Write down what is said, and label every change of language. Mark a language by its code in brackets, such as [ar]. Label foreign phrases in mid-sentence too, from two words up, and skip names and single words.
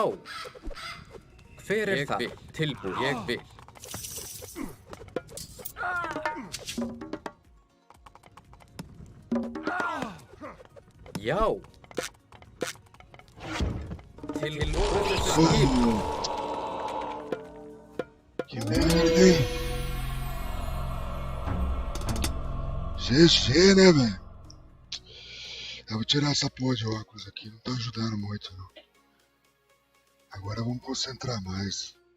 [is] Hver það? Tilbúin. Ég vil. Já. Til orrustuslag. [pt] Que merda, hein? GG, né, velho? Eu vou tirar essa porra de óculos aqui, não tá ajudando muito, não. Agora vamos concentrar mais.